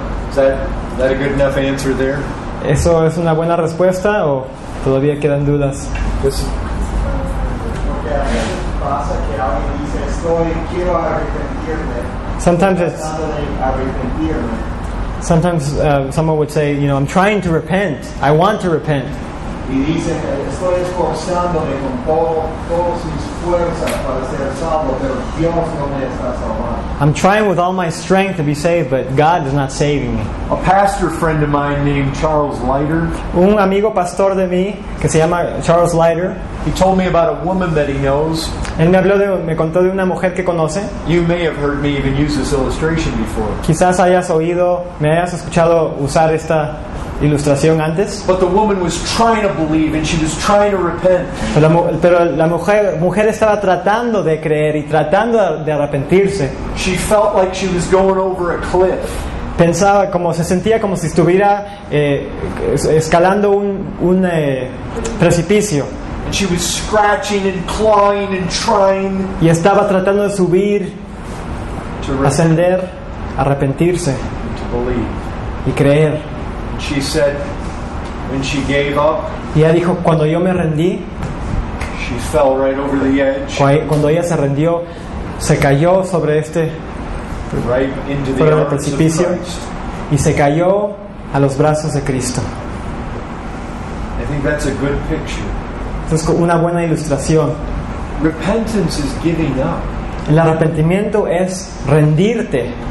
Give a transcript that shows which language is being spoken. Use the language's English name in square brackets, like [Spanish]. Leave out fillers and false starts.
[English] Is that a good enough answer there? [Spanish] ¿Eso es una buena respuesta o todavía quedan dudas? [English] Listen. [Spanish] Porque a veces pasa que alguien dice, quiero arrepentirme. [English] Sometimes it's [Spanish] Tratando de arrepentirme. [English] sometimes someone would say, I'm trying to repent. I want to repent. [Spanish] Y dicen, estoy esforzándome con todas mis fuerzas para ser salvo, pero Dios no me está salvando. [English] I'm trying with all my strength to be saved, but God is not saving me. A pastor friend of mine named Charles Leiter, [Spanish] Un amigo pastor de mí que se llama Charles Leiter, [English] he told me about a woman that he knows. [Spanish] él me contó de una mujer que conoce. [English] You may have heard me even use this illustration before. [Spanish] Quizás me hayas escuchado usar esta ilustración antes. [English] But the woman was trying to believe and she was trying to repent. [Spanish] Pero la mujer estaba tratando de creer y tratando de arrepentirse. [English] She felt like she was going over a cliff. [Spanish] Se sentía como si estuviera escalando un precipicio. [English] And she was scratching and clawing and trying [Spanish] Y estaba tratando de subir, [English] to repent, [Spanish] ascender, arrepentirse [English] to believe. [Spanish] y creer. [English] She said when she gave up, [Spanish] Y ella dijo, cuando yo me rendí, [English] she fell right over the edge, [Spanish] cuando ella se rindió, se cayó sobre [English] right into the [Spanish] sobre el [English] arms of [Spanish] precipicio [English] Christ. [Spanish] y se cayó a los brazos de Cristo. [English] I think that's a good picture. [Spanish] Entonces, una buena ilustración. [English] Repentance is giving up. [Spanish] El arrepentimiento es rendirte.